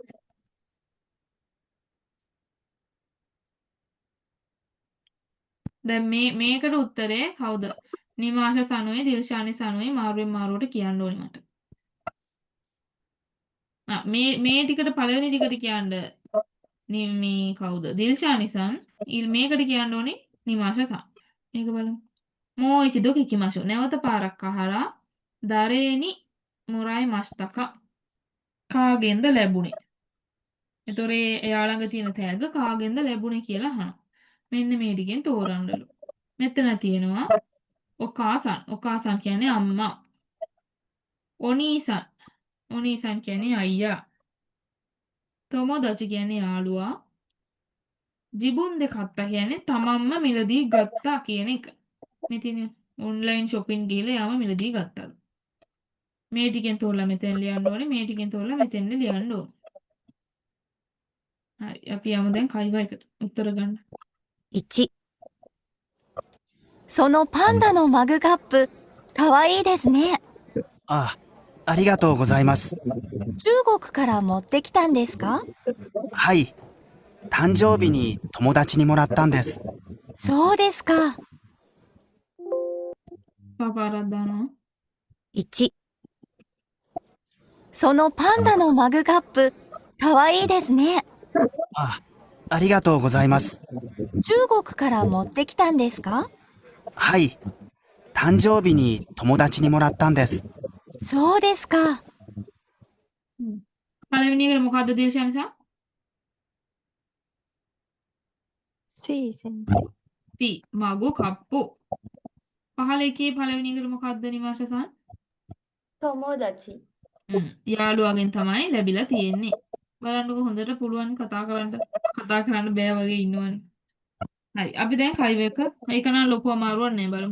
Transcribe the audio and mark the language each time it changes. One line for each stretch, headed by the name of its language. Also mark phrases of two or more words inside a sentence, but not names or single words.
Sinhala: දැන් මේකට උත්තරේ කවුද? නිමාෂ සනුයි දිල්ෂානි සනුයි මාරුවෙන් මාරුවට කියන්න ඕනේ මට. මේ ටිකට පළවෙනි ටිකට කියන්න මේ කවුද? දිල්ෂානි සන්. මේකට කියන්න ඕනේ නිමාෂ සන්. මේක බලමු.
Japanese: もう一度聞きましょう.
Sinhala: නැවත පාරක් අහලා
Japanese: 誰にもらいましたか?
Sinhala: කාගෙන්ද ලැබුණේ? එතකොට එයා ළඟ තියෙන තෑග්ග කාගෙන්ද ලැබුණේ කියලා අහනවා. මෙන්න මේ ටිකෙන් තෝරන්නලු. මෙතන තියෙනවා ඔකාසන් කියන්නේ අම්මා. ඔනීසන් කියන්නේ අයියා. තොමොදචි කියන්නේ යාළුවා.
Japanese: 自分で 買った
Sinhala: කියන්නේ තමන්ම මිලදී ගත්තා කියන එක. මේ තියෙන
English: online shopping
Sinhala: ගිහලා යාම මිලදී ගත්තලු. මේ ටිකෙන් තෝරලා මෙතෙන් ලියන්න ඕනේ. මේ ටිකෙන් තෝරලා මෙතෙන් ලියන්න ඕනේ. හරි අපි යමු දැන් කයිවා එකට උත්තර ගන්න.
Japanese: 1、そのパンダのマグカップ、かわいいですね。あ、ありがとうございます。中国から持ってきたんですか？はい。誕生日に友達にもらったんです。そうですか。パパラだな。 1、そのパンダのマグカップ、かわいいですね。ありがとうございます。中国から持ってきたんですか？はい。誕生日に友達にもらったんです。そうですか。
Sinhala: පළවෙනි එකට මොකද්ද දේශානි සා?
Japanese: C 先生。 T マグ カップ.
Sinhala: පහළ එකේ පළවෙනි එකට මොකද්ද නිමාෂ සා?
Japanese: 友達
Sinhala: යාළුවාගෙන් තමයි ලැබිලා තියෙන්නේ. බලන්නකො හොඳට පුළුවන් කතා කරන්න බෑ වගේ ඉන්නවනේ. හරි අපි දැන් කයිව එක ඒක නම් ලොකු අමාරුවක් නෑ බලමු.